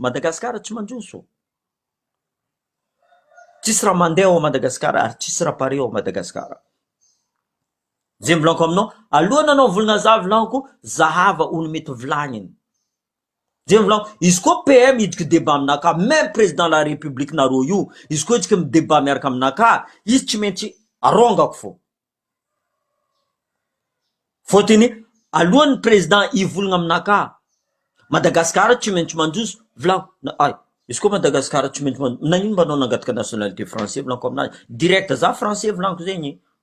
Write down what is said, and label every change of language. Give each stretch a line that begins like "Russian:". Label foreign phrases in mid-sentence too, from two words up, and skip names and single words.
Malagasy: Madagasikara tsy manjoso. Tsisy raha mandeha ao Madagasikara ary tsisy raha pare ao Madagasikara. Zay volaniko aminao, alohana anao volagna za volaniko, zahava olo mety volagniny. Zay volaniko, izy koa PM idika débat aminaka,
French: même président de la république
Malagasy: nareo io, izy koa idika débat miaraka aminaka, izy tsy maintsy arongako fo. Fôtiny alohan'ny président ivolagna aminaka, Madagasikara tsy maintsy manjoso, volaniko, ay, izy koa Madagasikara tsy maintsy manjoso, nagnino mba anao nangataka
French: nationalité français
Malagasy: volaniko aminazy, direct za français volaniko zegny.